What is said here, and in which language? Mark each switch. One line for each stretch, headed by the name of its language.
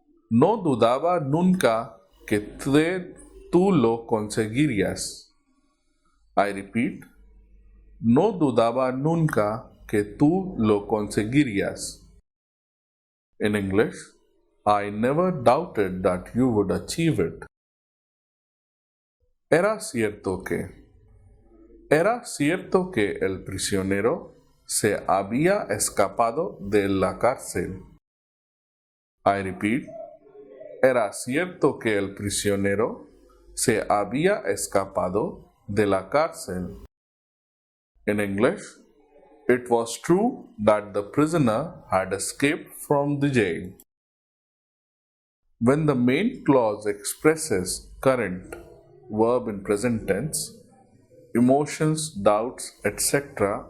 Spanish: No dudaba nunca que tú lo conseguirías.
English: I repeat,
Spanish: no dudaba nunca que tú lo conseguirías.
English: In English, I never doubted that you would achieve it.
Spanish: Era cierto que. Era cierto que el prisionero se había escapado de la cárcel.
English: I repeat.
Spanish: Era cierto que el prisionero se había escapado de la cárcel.
English: In English, it was true that the prisoner had escaped from the jail. When the main clause expresses current verb in present tense, emotions, doubts, etc.